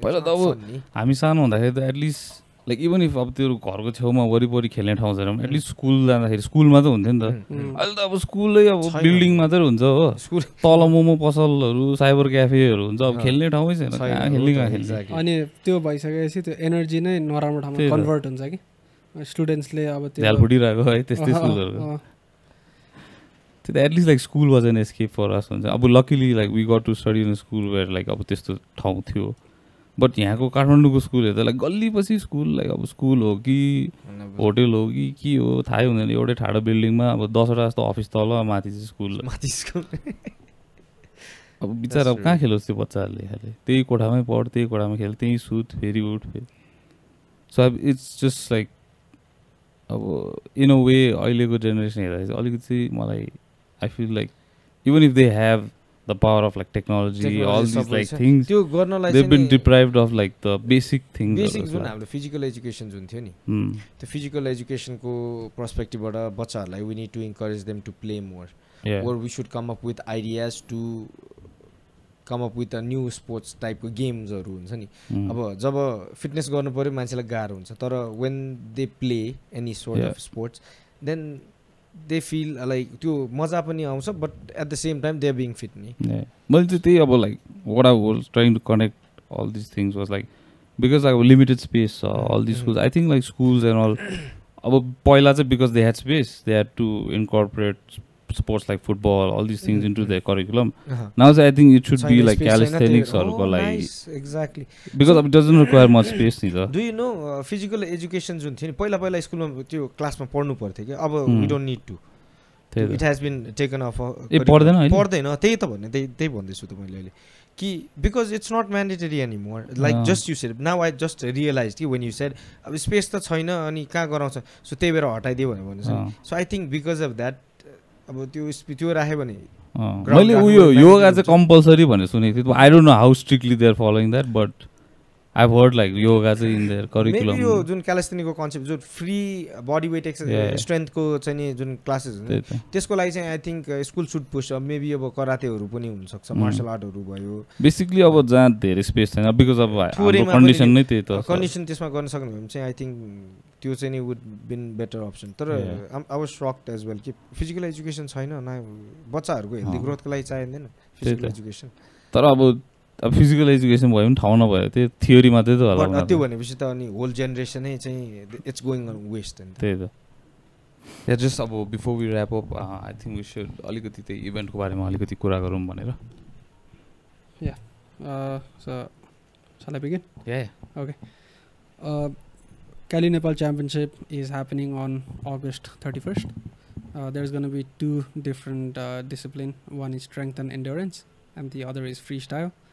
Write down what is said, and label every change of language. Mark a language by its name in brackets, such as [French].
[Nepali] पहिला त अब हामी सानो हुँदाखेरि त [English] at least like even if [Nepali] अब त्यो घरको छेउमा वरिपरि खेल्ने ठाउँ छैन एटलिस्ट स्कुल जाँदाखेरि स्कुलमा त हुन्थ्यो नि त अहिले त अब स्कुलै अब बिल्डिङ मात्रै हुन्छ हो तल मोमो पसलहरू साइबर क्याफेहरू हुन्छ अब खेल्ने ठाउँै छैन कहाँ खेल्छ अनि त्यो भइसकेपछि त्यो एनर्जी नै नराम्रो ठाउँमा कन्भर्ट हुन्छ कि स्टुडेन्ट्सले अब त्यो झ्याल फुटिरहेको है त्यस्तै स्कुलहरू [English] At least like school was an escape for us. अब luckily like we got to study in a school where like [Nepali] अब त्यस्तो ठाउँ थियो. But यहाँको काठमाडौँको स्कुल हेर्दा लाइक गल्ली पछि स्कुल लाइक अब स्कुल हो कि होटल हो कि के हो थाहै हुँदैन. एउटै ठाडो बिल्डिङमा अब 10वटा जस्तो अफिस तल माथि चाहिँ स्कुल. अब बिचारा अब कहाँ खेलोस् त्यो बच्चाहरूले खाले त्यही कोठामै पढ त्यही कोठामा खेल त्यही सुत फेरि उठ फेरि. [English] so अब it's just like अब in a way [Nepali] अहिलेको जेनेरेसन हेर्दा चाहिँ अलिकति मलाई [English] I feel like even if they have the power of like technology all these like things [Nepali] त्यो गर्नलाई [English] they've been deprived of like the basic things [Nepali] basic जुन हाम्रो फिजिकल एजुकेसन जुन थियो नि त्यो फिजिकल एजुकेसनको पर्सपेक्टिभबाट बच्चाहरूलाई [English] we need to encourage them to play more or we should come up with ideas to come up with a new sports [Nepali] टाइपको गेम्सहरू हुन्छ नि. अब जब फिटनेस गर्नु पर्यो मान्छेलाई गाह्रो हुन्छ [English] तर when they play any sort of sports then they feel like [Nepali] त्यो मजा पनि आउँछ [English] but at the same time they are being fit नि. मैले चाहिँ त्यही अब like what I was trying to connect all these things was like because like limited space all these schools I think like schools and all [Nepali] अब पहिला चाहिँ [English] because they had space they had to incorporate sports like football all these things into their curriculum. Now I think it should be like calisthenics or like exactly because it doesn't require much space neither. Do you know physical education [Nepali] जुन थियो नि पहिला स्कुलमा त्यो क्लासमा पढ्नु पर्थ्यो कि अब [English] we don't need to it has been taken off [Nepali] पढ्दैन त्यही त भन्ने त्यही भन्दैछु त मैले अहिले कि [English] because it's not mandatory anymore like just you said now I just realized कि when you said [Nepali] अब स्पेस त छैन अनि कहाँ गराउँछ सो त्यही भएर हटाइदियो भनेर [English] so I think because of that [Nepali] अब त्यो राख्यो भने मैले उयो योगा चाहिँ कम्पल्सरी भनेर सुनेको थिएँ. [English] I don't know how strictly they are following that but I heard like yoga चाहिँ in their curriculum. [Nepali] यो जुन क्यालिस्थेनिकको कन्सेप्ट जुन फ्री बडी वेट एक्सर्साइज स्ट्रेन्थको चाहिँ नि जुन क्लासेस हुन्छ त्यसको लागि चाहिँ [English] I think school should push maybe [Nepali] अब करातेहरू पनि हुनसक्छ मार्सल आर्टहरू भयो बेसिकली अब जहाँ धेरै स्पेस छैन बिकज अब कन्डिसन नै त्यही त कन्डिसन त्यसमा गर्न सक्नु भने चाहिँ आई थिङ्क त्यो चाहिँ नि [English] Would been better option. [Nepali] तर [English] I was shocked as well [Nepali] कि फिजिकल एजुकेसन छैन न बच्चाहरूको हेल्दी ग्रोथको लागि चाहिँदैन फिजिकल एजुकेसन. तर अब फिजिकल एजुकेसन भयो भने ठाउँ नभयो त्यो थियोरी मात्रै त होला. त्यो भनेपछि त अनि होल जेनेरेसनै चाहिँ [English] It's going on waste. [Nepali] त्यही त या जस्ट अब [English] before we wrap up I think we should [Nepali] अलिकति त्यही इभेन्टको बारेमा अलिकति कुरा गरौँ भनेर. [English] Yeah so shall I begin? Yeah. Okay. Cali Nepal Championship is happening on August 31st. There's going to be two different disciplines. One is strength and endurance and the other is freestyle.